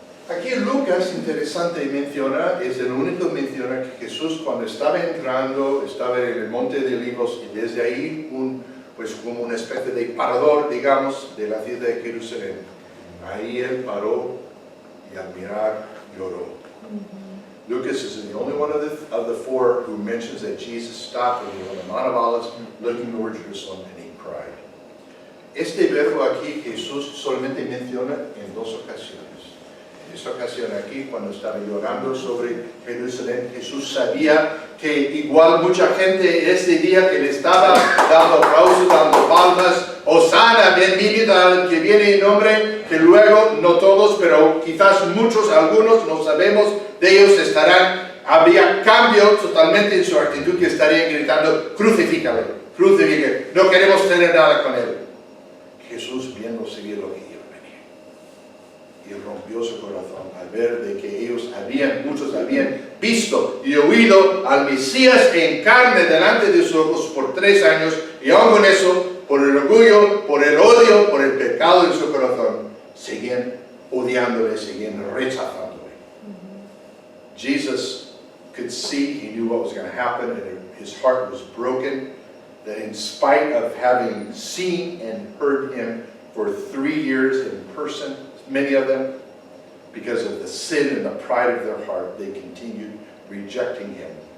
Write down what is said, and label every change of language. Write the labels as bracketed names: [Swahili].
[Spanish] Aquí Lucas, interesante menciona, es el único que menciona que Jesús cuando estaba entrando, estaba en el Monte de Olivos y desde ahí, pues como una especie de parador, digamos, de la ciudad de Jerusalén. Ahí él paró y al mirar lloró. [English] Lucas is the only one of the 4 who mentions that Jesus stopped when he was on the Mount of Olives, looking toward Jerusalem, and he cried. [Spanish] Este verbo aquí Jesús solamente menciona en 2 ocasiones. En esta ocasión aquí, cuando estaba llorando sobre Jerusalén, Jesús sabía que igual mucha gente ese día que le estaba dando aplausos, dando palmas, Hosana, bienvenido al que viene en nombre, que luego, no todos, pero quizás muchos, algunos, no sabemos, de ellos habría cambio totalmente en su actitud, que estarían gritando, crucifícale, crucifícale, no queremos tener nada con él. Jesús, viendo seguir lo que iba a venir, y rompió su corazón al ver de que muchos habían visto y oído al Mesías en carne delante de sus ojos por 3 años, y aún con eso, por el orgullo, por el odio, por el pecado en su corazón, seguían odiándole, seguían rechazándole. [English] Jesus could see, he knew what was going to happen, and his heart was broken, that in spite of having seen and heard him for 3 years in person, many of them, because of the sin and the pride of their heart, they continued rejecting him.